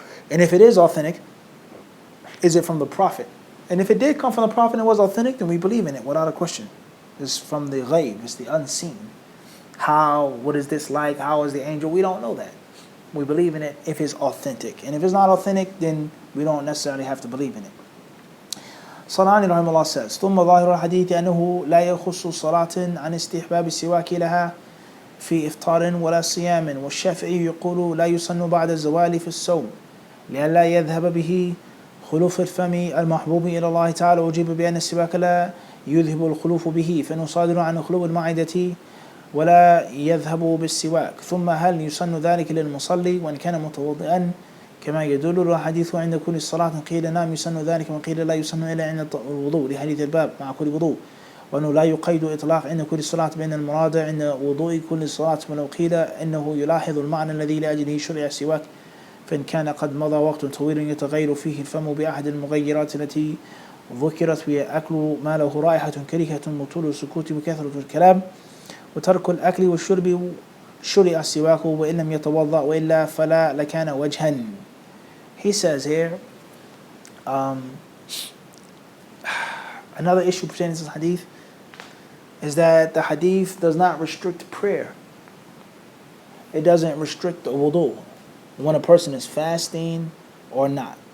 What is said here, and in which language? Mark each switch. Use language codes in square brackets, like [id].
[en] And if it is authentic, is it from the Prophet? And if it did come from the Prophet and it was authentic, then we believe in it without a question. It's from the ghaib. It's the unseen. What is this like? How is the angel? We don't know that. We believe in it if it's authentic. And if it's not authentic, then we don't necessarily have to believe in it. [ar] صنعاني رحمه الله [en] says [ar] ثم ظاهر الحديث أنه لا يخص صلاة عن استحباب السواك لها في إفطار ولا صيام والشافعي يقول لا يسن بعد الزوال في الصوم لئلا يذهب به خلوف الفم المحبوب إلى الله تعالى وجب بأن السواك لا يذهب الخلوف به فإنه صادر عن خلو المعدة ولا يذهب بالسواك ثم هل يسن ذلك للمصلي وإن كان متوضئا كما يدل الحديث عند كل صلاة قيل نعم يسن ذلك وقيل لا يسن إلا عند الوضوء لحديث الباب مع كل وضوء وأنه لا يقيد إطلاق عند كل صلاة بين المراد عند وضوء كل صلاة ولو قيل إنه يلاحظ المعنى الذي لأجله شرع السواك فإن كان قد مضى وقت طويل يتغير فيه الفم بأحد المغيرات التي ذكرت وهي أكل ما له رائحة كريهة وطول السكوت وكثرة الكلام وترك الأكل والشرب شرع السواك وإن لم يتوضأ وإلا فلا لكان وجها. [en] He says here, another issue pertaining to this hadith is that the hadith does not restrict prayer. It doesn't restrict the wudu when a person is fasting or not.